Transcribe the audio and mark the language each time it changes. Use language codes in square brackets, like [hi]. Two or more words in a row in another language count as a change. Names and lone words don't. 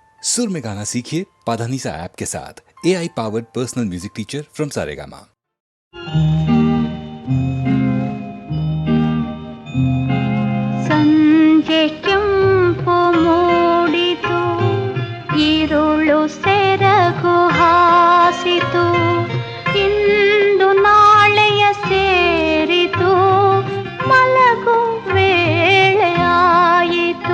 [hi] सुर में गाना सीखिए पाधानीसा ऐप के साथ। [en] AI powered personal music teacher from Saregama. [kn] ಸಂಜೆ ಕೆಂಪು ಮೂಡಿತು, ഇരുಳು ಸೆರಗು ಹಾಸಿತು, ಇಂದು ನಾಳೆಯ ಸೇರಿತು, ಮಲಗು ವೇಳೆಯಾಯಿತು.